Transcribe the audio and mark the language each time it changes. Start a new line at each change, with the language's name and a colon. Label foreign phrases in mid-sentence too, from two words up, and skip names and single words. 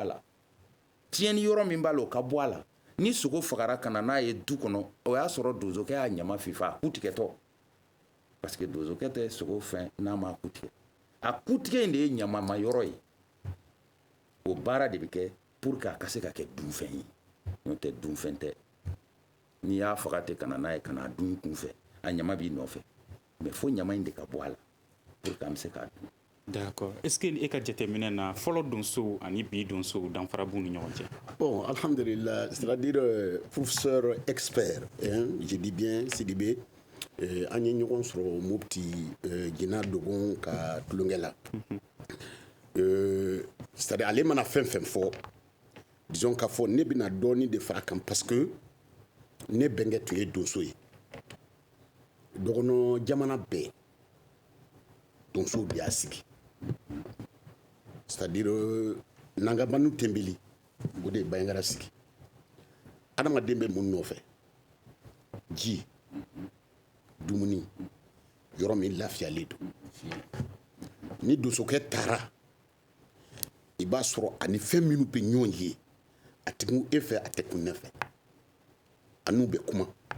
Bambara: a la tiɲɛni yɔrɔ min b'a la o ka bɔ a la ni sogo fagara ka na n'a ye du kɔnɔ o y'a sɔrɔ donsokɛ y'a ɲama fifa a ku tigɛtɔ
French: parce que
Bambara: donsokɛ tɛ sogo fɛn n'a ma ku tigɛ a ku tigɛ in de ye ɲamama yɔrɔ ye o baara de bɛ kɛ
French: pour que
Bambara: a ka se ka kɛ dunfɛn ye n'o tɛ dunfɛn tɛ n'i y'a faga ten ka na n'a ye ka n'a dun i kunfɛ a ɲama b'i nɔfɛ mais fo ɲama in de ka bɔ a la
French: pour que
Bambara: an bɛ se k'a dun.
French: D'accord. Est-ce que
Bambara: e ka jateminɛ na fɔlɔ donsow ani bi donsow danfara b'u ni ɲɔgɔn cɛ?
French: Bon, alhamdulillah, c'est-à-dire professeur expert, hein, je dis bien Sidibé,
Bambara: an ye ɲɔgɔn sɔrɔ Mopti Gina Dogon ka tulonkɛ la. C'est-à-dire ale mana fɛn fɛn fɔ, disons k'a fɔ ne bɛna dɔɔni de fara kan
French: parce que
Bambara: ne bɛnkɛ tun ye donso ye. Dɔgɔnɔ jamana bɛɛ donsow de y'a sigi. C'est-à-dire nangabanu tembili o de ye Bayangara sigi. Adamaden bɛ mun nɔfɛ ji dumuni yɔrɔ min lafiyalen don ni donsokɛ taara i b'a sɔrɔ ani fɛn minnu bɛ ɲɔgɔn ye a tɛ kun e fɛ a tɛ kun ne fɛ a n'u bɛ kuma